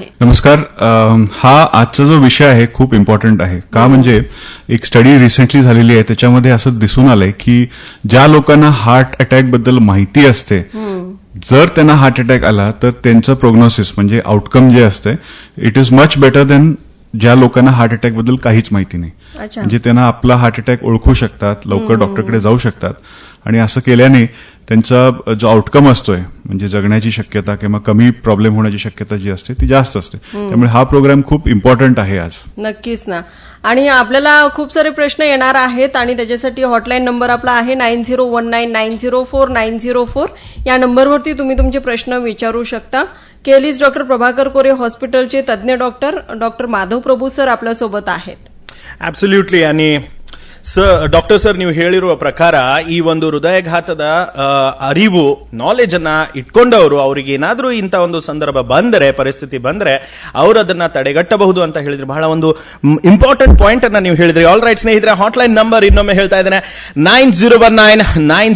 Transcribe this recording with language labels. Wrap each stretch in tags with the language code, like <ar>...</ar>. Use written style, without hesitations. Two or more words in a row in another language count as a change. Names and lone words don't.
<mr>नमस्कार. हा आजचा जो विषय आहे खूप इम्पॉर्टंट आहे. का म्हणजे एक</mr> <en>study recently</en> <mr>झालेली आहे, त्याच्यामध्ये असं दिसून आलंय की ज्या लोकांना</mr> <en>heart attack</en> <mr>बद्दल माहिती असते, जर त्यांना</mr> <en>heart attack</en> <mr>आला तर त्यांचं प्रोग्नोसिस म्हणजे आउटकम जे असते</mr> <en>it is much better than</en> <mr>ज्या लोकांना</mr> <en>heart attack</en> <mr>बद्दल काहीच माहिती नाही. म्हणजे त्यांना आपला</mr> <en>heart attack</en> <mr>ओळखू शकतात, लवकर डॉक्टरकडे जाऊ शकतात आणि असं केल्याने त्यांचा जो आउटकम असतोय म्हणजे जगण्याची शक्यता किंवा कमी प्रॉब्लेम होण्याची शक्यता जी असते ती जास्त असते. त्यामुळे हा प्रोग्राम खूप इम्पॉर्टंट आहे आज. नक्कीच ना. आणि आपल्याला खूप सारे प्रश्न येणार आहेत आणि त्याच्यासाठी</mr> <en>hotline number</en> <mr>आपला आहे 9019904904. या नंबरवरती तुम्ही तुमचे प्रश्न विचारू शकता. केलीस डॉक्टर प्रभाकर कोरे हॉस्पिटलचे तज्ज्ञ डॉक्टर माधव प्रभू सर आपल्यासोबत आहेत.</mr> <kn>ಅಬ್ಸಲ್ಯೂಟ್ಲಿ. आणि ಡಾಕ್ಟರ್ ಸರ್ ನೀವು ಹೇಳಿರುವ ಪ್ರಕಾರ ಈ ಒಂದು ಹೃದಯಘಾತದ ಅರಿವು ನಾಲೆಜ್ ಅನ್ನ ಇಟ್ಕೊಂಡವರು ಅವರಿಗೆ ಏನಾದ್ರೂ ಇಂಥ ಒಂದು ಸಂದರ್ಭ ಬಂದರೆ, ಪರಿಸ್ಥಿತಿ ಬಂದ್ರೆ ಅವರು ಅದನ್ನ ತಡೆಗಟ್ಟಬಹುದು ಅಂತ ಹೇಳಿದ್ರೆ ಬಹಳ ಒಂದು</kn> <en>important point</en> <kn>ಅನ್ನ ನೀವು ಹೇಳಿದ್ರಿ.</kn> <en>all right</en> <kn>ಸ್ನೇಹಿತರೆ,</kn> <en>hotline number</en> <kn>ಇನ್ನೊಮ್ಮೆ ಹೇಳ್ತಾ ಇದ್ದೇನೆ 9019904904.</kn>